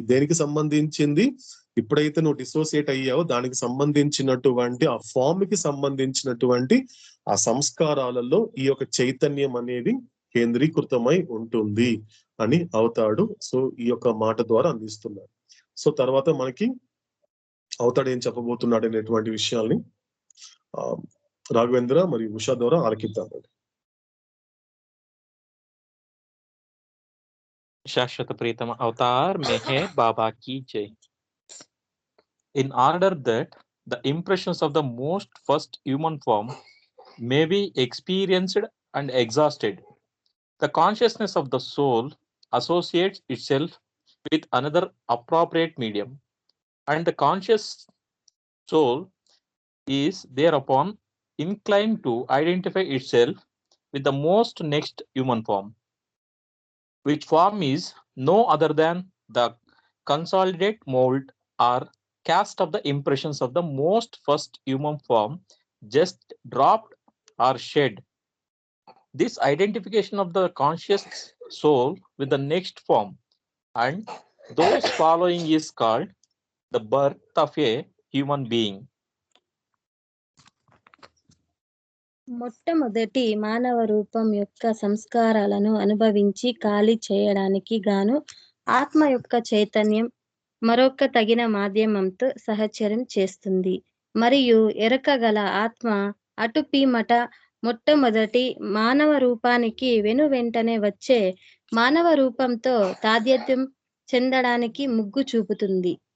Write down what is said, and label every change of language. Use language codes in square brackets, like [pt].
[te] దేనికి సంబంధించింది, ఇప్పుడైతే నువ్వు డిసోసియేట్ అయ్యావో దానికి సంబంధించినటువంటి ఆ ఫామ్ కి సంబంధించినటువంటి ఆ సంస్కారాలలో ఈ యొక్క చైతన్యం అనేది కేంద్రీకృతమై ఉంటుంది అని అవుతాడు. సో ఈ యొక్క మాట ద్వారా అందిస్తున్నాడు. సో తర్వాత మనకి అవుతాడు ఏం చెప్పబోతున్నాడు అనేటువంటి విషయాల్ని రాఘవేంద్ర మరియు ఉషా ద్వారా ఆలకిద్దామండి. [hi] शाश्वत प्रीतम अवतार मेहर बाबा की जय. [en] In order that the impressions of the most first human form may be experienced and exhausted, the consciousness of the soul associates itself with another appropriate medium, and the conscious soul is thereupon inclined to identify itself with the most next human form, which form is no other than the consolidate mold or cast of the impressions of the most first human form just dropped or shed. This identification of the conscious soul with the next form and those following is called the birth of a human being. [te] మొట్టమొదటి మానవ రూపం యొక్క సంస్కారాలను అనుభవించి ఖాళీ చేయడానికి గాను ఆత్మ యొక్క చైతన్యం మరొక తగిన మాధ్యమంతో సహచర్యం చేస్తుంది. మరియు ఎరకగల ఆత్మ అటుపీమట మొట్టమొదటి మానవ రూపానికి వెనువెంటనే వచ్చే మానవ రూపంతో తాదాత్మ్యం చెందడానికి ముగ్గు చూపుతుంది.